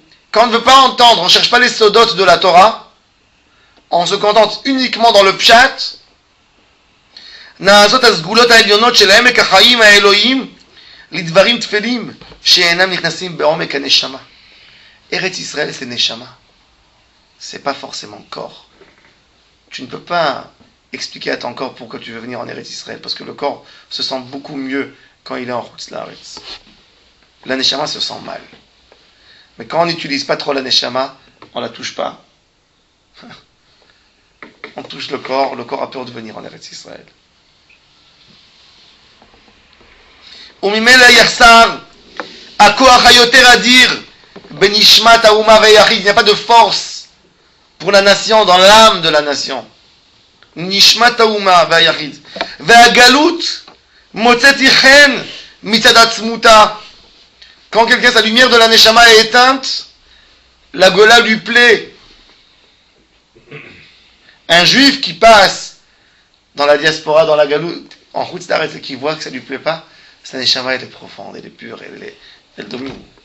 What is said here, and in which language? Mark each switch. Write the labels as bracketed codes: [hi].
[fr] Quand on ne veut pas entendre, on ne cherche pas les sodotes de la Torah, on se contente uniquement dans le pshat. [he] נעשות הסגולות העליונות של העמק החיים האלוהים לדברים תפלים שאינם נכנסים בעומק הנשמה. [fr] Eretz Israël, c'est neshama. C'est pas forcément corps. Tu ne peux pas expliquer à ton corps pourquoi tu veux venir en Eretz Israël, parce que le corps se sent beaucoup mieux quand il est en Chutz La'aretz. La neshama se sent mal. Mais quand on n'utilise pas trop la neshama, on la touche pas. On touche le corps a peur de venir en Eretz Israël. [he] וממילא יחסר הכוח היותר אדיר בנשמת האומה והיחיד. [fr] Il n'y a pas de force pour la nation dans l'âme de la nation. [he] נשמת האומה והיחיד. והגלות מוצאת חן מצד עצמותה. [fr] Quand quelqu'un, sa lumière de la neshama est éteinte, la Gola lui plaît. Un juif qui passe dans la diaspora, dans la galoute, en Chutz La'aretz et qui voit que ça ne lui plaît pas, sa neshama elle est profonde, elle est pure, elle domine.